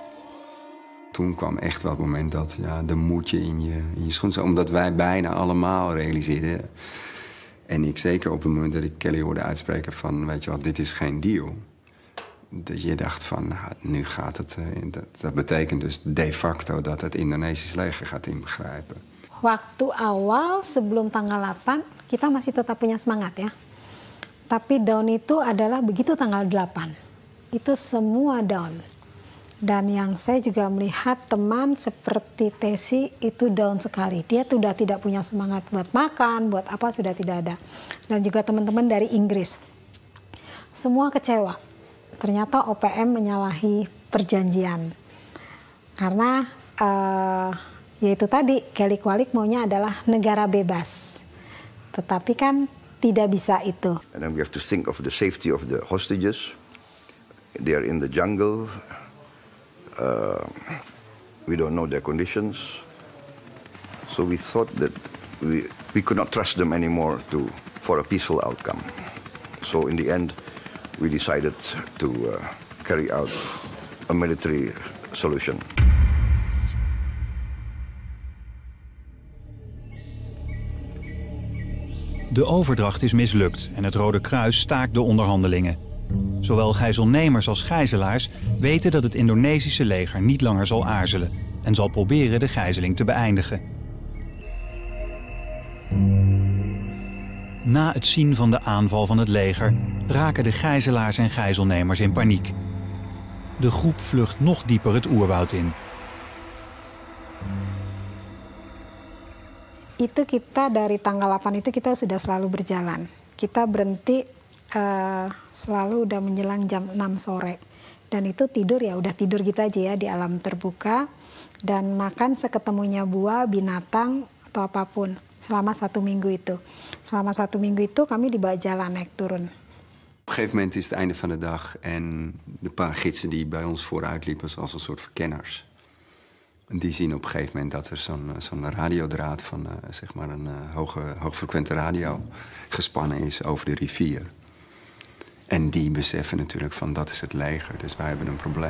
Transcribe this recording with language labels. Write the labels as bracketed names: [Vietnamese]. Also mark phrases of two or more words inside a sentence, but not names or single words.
[Dutch] Toen kwam echt wel het moment dat de moedje in je schoen zat. Omdat wij bijna allemaal realiseerden. En ik zeker op het moment dat ik Kelly hoorde uitspreken van, weet je wat, dit is geen deal. Dat je dacht van, nu gaat het. Dat betekent dus de facto dat het Indonesisch leger gaat ingrijpen. [Indonesian] Waktu awal sebelum tanggal 8 kita masih tetap punya semangat ya. Tapi down itu adalah begitu tanggal 8. Itu semua down. Dan yang saya juga melihat teman seperti Tesi itu down sekali. Dia sudah tidak punya semangat buat makan, buat apa sudah tidak ada. Dan juga teman-teman dari Inggris. semua kecewa. Ternyata OPM menyalahi perjanjian. Karena yaitu tadi, Kelly Kwalik maunya adalah negara bebas. Tetapi kan tidak bisa itu. [English] And then we have to think of the safety of the hostages. They are in the jungle. We don't know their conditions. So we thought that we could not trust them anymore for a peaceful outcome. So in the end, we decided to carry out a military solution. [Dutch] De overdracht is mislukt en het Rode Kruis staakt de onderhandelingen. Zowel gijzelnemers als gijzelaars weten dat het Indonesische leger niet langer zal aarzelen en zal proberen de gijzeling te beëindigen. Na het zien van de aanval van het leger raken de gijzelaars en gijzelnemers in paniek. De groep vlucht nog dieper het oerwoud in. [Indonesian] Itu kita dari tanggal 8 itu kita sudah selalu berjalan. Kita berhenti selalu udah menjelang jam 6 sore. Dan itu tidur ya udah tidur gitu aja ya di alam terbuka. Dan makan seketemunya buah, binatang atau apapun selama 1 minggu itu. Selama 1 minggu itu kami dibawa jalan naik turun. [Dutch] Op een gegeven moment is het einde van de dag en de paar gidsen die bij ons vooruit liepen als een soort verkenners. Die zien op een gegeven moment dat er zo'n radiodraad van zeg maar een hoogfrequente radio gespannen is over de rivier. En die beseffen natuurlijk van dat is het leger, dus wij hebben een probleem.